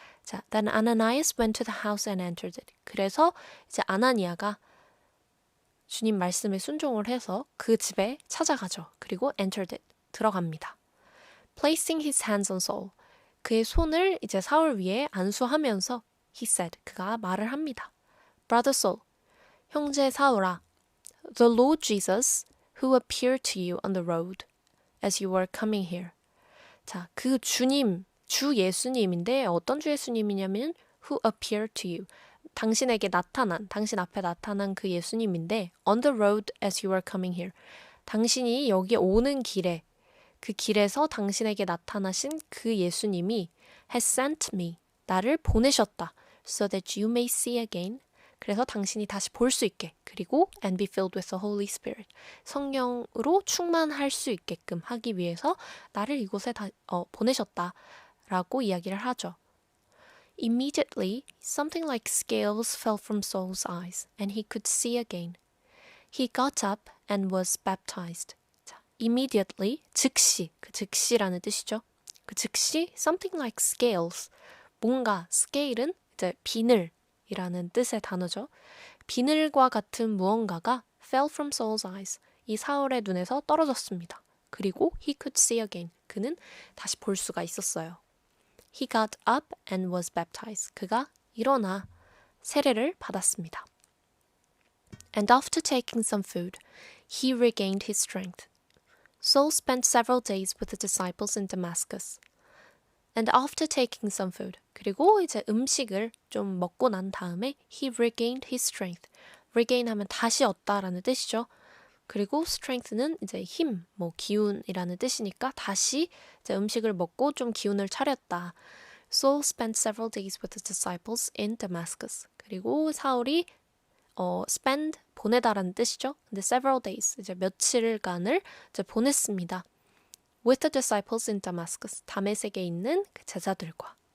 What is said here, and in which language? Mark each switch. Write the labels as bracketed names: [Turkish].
[English] 자, then Ananias went to the house and entered it. [Korean] 그래서 이제 아나니아가 주님 말씀에 순종을 해서 그 집에 찾아가죠. [English] 그리고 entered it. [Korean] 들어갑니다. [English] Placing his hands on Saul. [Korean] 그의 손을 이제 사울 위에 안수하면서 [English] he said. [Korean] 그가 말을 합니다. [English] Brother Saul. [Korean] 형제 사울아. [English] The Lord Jesus who appeared to you on the road as you were coming here. [Korean] 자, 그 주님, 주 예수님인데 어떤 주 예수님이냐면 [English] who appeared to you. [Korean] 당신에게 나타난, 당신 앞에 나타난 그 예수님인데 [English] on the road as you were coming here. [Korean] 당신이 여기 오는 길에 그 길에서 당신에게 나타나신 그 예수님이 [English] has sent me. [Korean] 나를 보내셨다. [English] So that you may see again. [Korean] 그래서 당신이 다시 볼 수 있게. [English] 그리고 and be filled with the Holy Spirit. [Korean] 성령으로 충만할 수 있게끔 하기 위해서 나를 이곳에 보내셨다라고 이야기를 하죠. [English] Immediately, something like scales fell from Saul's eyes, and he could see again. He got up and was baptized. [Korean] 자, immediately, 즉시, 그 즉시라는 뜻이죠. 그 즉시, [English] something like scales. [Korean] 뭔가, scale은 이제 비늘이라는 뜻의 단어죠. 비늘과 같은 무언가가 [English] fell from Saul's eyes. [Korean] 이 사울의 눈에서 떨어졌습니다. [English] 그리고 he could see again. [Korean] 그는 다시 볼 수가 있었어요. [English] He got up and was baptized. [Korean] 그가 일어나 세례를 받았습니다. [English] And after taking some food, he regained his strength. Saul spent several days with the disciples in Damascus. And after taking some food, [Korean] 그리고 이제 음식을 좀 먹고 난 다음에 [English] he regained his strength. [Korean] regain 하면 다시 얻다라는 뜻이죠. 그리고 strength는 이제 힘, 뭐 기운이라는 뜻이니까 다시 이제 음식을 먹고 좀 기운을 차렸다. [English] Saul spent several days with the disciples in Damascus. [Korean] 그리고 사울이 spend 보내다라는 뜻이죠. 근데 [English] several days [Korean] 이제 며칠간을 이제 보냈습니다. [English] With the disciples in Damascus. [Korean] 다메섹에 있는 그 제자들과.